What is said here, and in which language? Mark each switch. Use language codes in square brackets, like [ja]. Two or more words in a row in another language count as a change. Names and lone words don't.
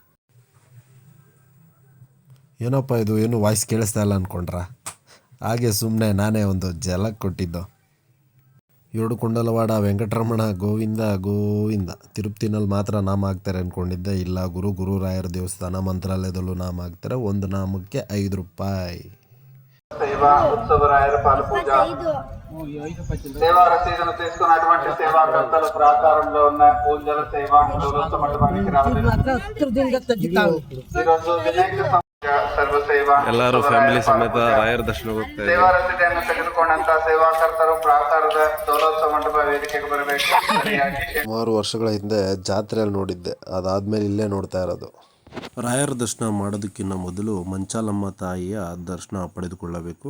[kn] ಏನಪ್ಪ ಇದು, ಏನು ವಾಯ್ಸ್ ಕೇಳಿಸ್ತಾ ಇಲ್ಲ ಅಂದ್ಕೊಂಡ್ರ? ಹಾಗೆ ಸುಮ್ಮನೆ ನಾನೇ ಒಂದು ಜಲಕ್ ಕೊಟ್ಟಿದ್ದು. ಏಳು ಕೊಂಡಲವಾಡ ವೆಂಕಟರಮಣ ಗೋವಿಂದ ಗೋವಿಂದ. ತಿರುಪತಿನಲ್ಲಿ ಮಾತ್ರ ನಾಮ ಹಾಕ್ತಾರೆ ಅಂದ್ಕೊಂಡಿದ್ದೆ. ಇಲ್ಲ, ಗುರುರಾಯರ ದೇವಸ್ಥಾನ ಮಂತ್ರಾಲಯದಲ್ಲೂ ನಾಮ ಹಾಕ್ತಾರೆ. ಒಂದು ನಾಮಕ್ಕೆ 5 ರೂಪಾಯಿ. [te] సేవా ఉత్సవరాయల పాలు పూజ సేవా రసీదును తీసుకున్నటువంటి సేవాకర్తలు ప్రాకారంలో ఉన్న పూజల సేవ మండపానికి రావాలి. ఈరోజు వినాయక సర్వసేవ [kn] ಎಲ್ಲರೂ ಫ್ಯಾಮಿಲಿ ಸಮೇತ ರಾಯರ ದರ್ಶನಕ್ಕೆ ಹೋಗ್ತಾ ಇದ್ದೀವಿ. ಸೇವಾ ರಸೀದಿಯನ್ನು ತೆಗೆದುಕೊಂಡಂತ ಸೇವಾಕರ್ತರು ಪ್ರಾಕಾರದ ದೋಲೋತ್ಸವ ಮಂಟಪ ವೇದಿಕೆಗೆ ಬರಬೇಕು. ಸುಮಾರು ವರ್ಷಗಳ ಹಿಂದೆ ಜಾತ್ರೆಯಲ್ಲಿ ನೋಡಿದ್ದೆ. ಅದಾದ್ಮೇಲೆ ಇಲ್ಲೇ ನೋಡ್ತಾ ಇರೋದು. ರಾಯರ ದರ್ಶನ ಮಾಡೋದಕ್ಕಿಂತ ಮೊದಲು ಮಂಚಾಲಮ್ಮ ತಾಯಿಯ ದರ್ಶನ ಪಡೆದುಕೊಳ್ಳಬೇಕು.